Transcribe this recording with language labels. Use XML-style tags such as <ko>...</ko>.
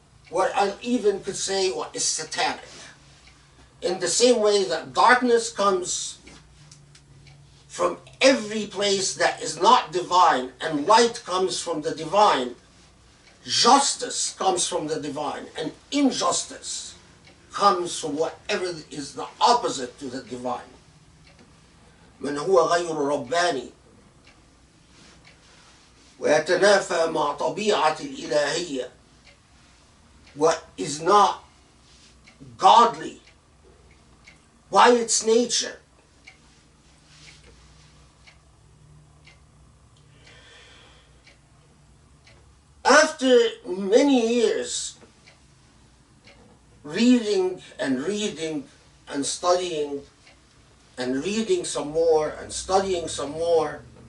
<en>What I even could say what is satanic. In the same way that darkness comes from every place that is not divine, and light comes from the divine, justice comes from the divine, and injustice comes from whatever is the opposite to the divine.</en> <ar>من هو غير رباني ويتنافى مع طبيعة الإلهية.</ar> <en>What is not godly by its nature. After many years reading and studying and reading some more and studying some more,</en>